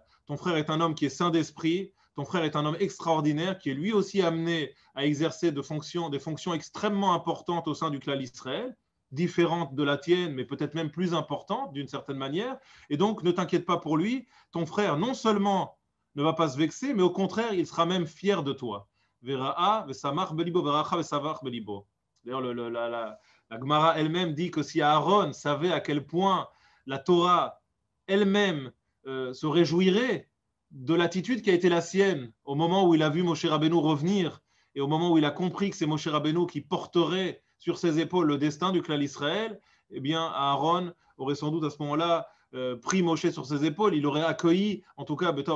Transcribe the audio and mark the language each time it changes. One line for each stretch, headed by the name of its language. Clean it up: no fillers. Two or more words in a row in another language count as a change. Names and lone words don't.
French: Ton frère est un homme qui est saint d'esprit. Ton frère est un homme extraordinaire qui est lui aussi amené à exercer des fonctions extrêmement importantes au sein du clan d'Israël, différentes de la tienne, mais peut-être même plus importantes d'une certaine manière. Et donc, ne t'inquiète pas pour lui. Ton frère, non seulement ne va pas se vexer, mais au contraire, il sera même fier de toi.
Hebrew: וראך ושמח בלבו, וראך, ושבח בלבו.
French: D'ailleurs, la Gemara elle-même dit que si Aaron savait à quel point la Torah elle-même se réjouirait de l'attitude qui a été la sienne au moment où il a vu Moshe Rabbeinu revenir et au moment où il a compris que c'est Moshe Rabbeinu qui porterait sur ses épaules le destin du clan d'Israël, eh bien Aaron aurait sans doute à ce moment-là pris Moshe sur ses épaules, il aurait accueilli, en tout cas Betof,